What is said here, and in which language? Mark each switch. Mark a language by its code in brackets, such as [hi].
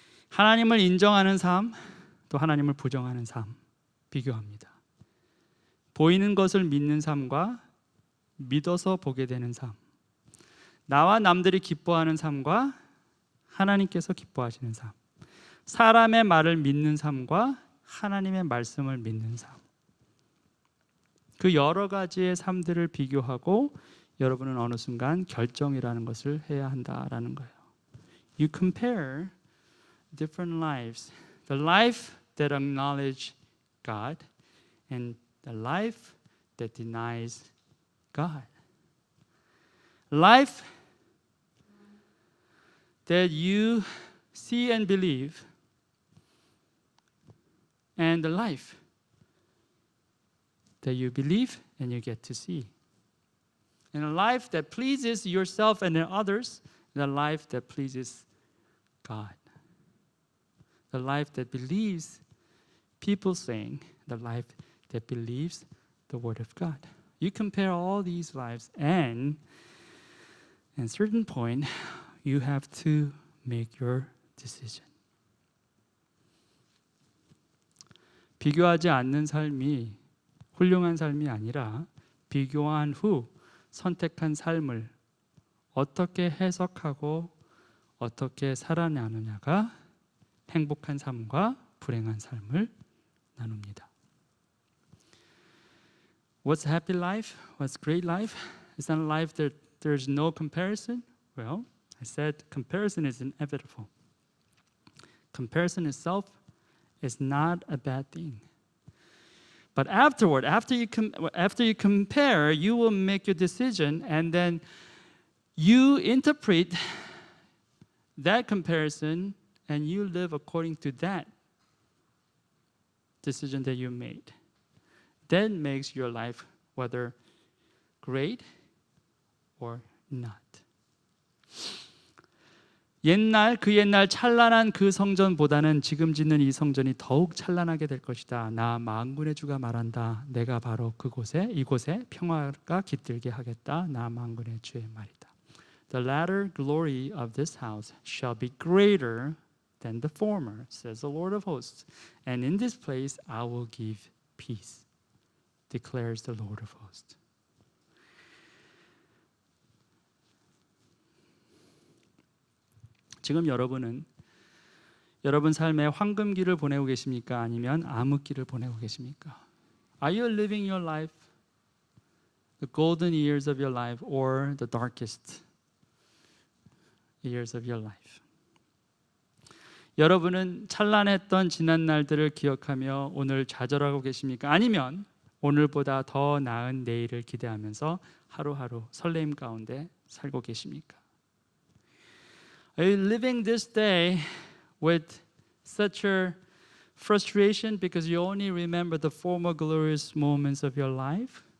[ko] 하나님을 인정하는 삶, 또 하나님을 부정하는 삶, 비교합니다. 보이는 것을 믿는 삶과 믿어서 보게 되는 삶, 나와 남들이 기뻐하는 삶과 하나님께서 기뻐하시는 삶, 사람의 말을 믿는 삶과 하나님의 말씀을 믿는 삶, 그 여러 가지의 삶들을 비교하고 여러분은 어느 순간 결정이라는 것을 해야 한다라는 거예요. [en] You compare different lives, the life that acknowledges God and the life that denies God. Life that you see and believe, and the life that you believe and you get to see. And a life that pleases yourself and others, and a life that pleases God. The life that believes people saying, the life that believes the Word of God. You compare all these lives, and at a certain point, you have to make your decision. [ko] 비교하지 않는 삶이 훌륭한 삶이 아니라 비교한 후 선택한 삶을 어떻게 해석하고 어떻게 살아나느냐가 행복한 삶과 불행한 삶을 나눕니다. [en] What's a happy life? What's a great life? It's not a life that there's no comparison. Well, I said comparison is inevitable. Comparison itself is not a bad thing. But afterward, after you compare, you will make your decision, and then you interpret that comparison, and you live according to that decision that you made. That makes your life whether great or not. [ko] 옛날 찬란한 그 성전보다는 지금 짓는 이 성전이 더욱 찬란하게 될 것이다. 나 만군의 주가 말한다. 내가 바로 이곳에 평화가 깃들게 하겠다. 나 만군의 주의 말이다. [en] The latter glory of this house shall be greater than the former, says the Lord of hosts. And in this place I will give peace, declares the Lord of hosts. [ko] 지금 여러분은 여러분 삶의 황금기를 보내고 계십니까? 아니면 암흑기를 보내고 계십니까? [en] Are you living your life, the golden years of your life, or the darkest years of your life? [ko] 여러분은 찬란했던 지난 날들을 기억하며 오늘 좌절하고 계십니까? 아니면 오늘보다 더 나은 내일을 기대하면서 하루하루 설레임 가운데 살고 계십니까? [en] Are you living this day with such a frustration because you only remember the former glorious moments of your life?